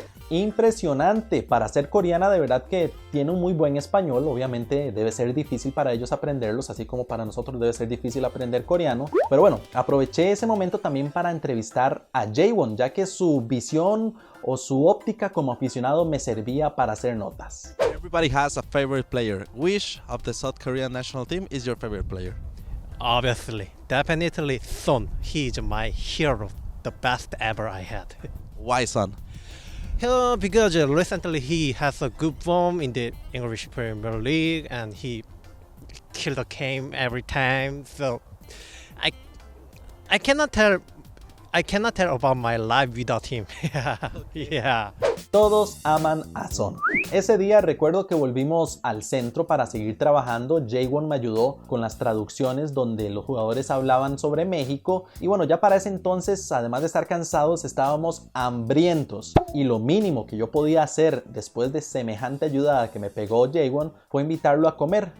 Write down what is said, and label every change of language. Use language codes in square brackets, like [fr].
[es] Impresionante, para ser coreana de verdad que tiene un muy buen español, obviamente debe ser difícil para ellos aprenderlos, así como para nosotros debe ser difícil aprender coreano, pero bueno, aproveché ese momento también para entrevistar a Jaewon, ya que su visión o su óptica como aficionado me servía para hacer notas. [en] Everybody has a favorite player. Which of the South Korean national team is your favorite player? Obviously, definitely Son. He's my hero, the best ever I had. Why Son? Because recently he has a good form in the English Premier League and he killed the game every time. So I cannot tell about my life without him. Yeah. [es] Todos aman a Son. Ese día recuerdo que volvimos al centro para seguir trabajando. Jaewon me ayudó con las traducciones donde los jugadores hablaban sobre México y bueno, ya para ese entonces, además de estar cansados, estábamos hambrientos y lo mínimo que yo podía hacer después de semejante ayuda que me pegó Jaewon fue invitarlo a comer.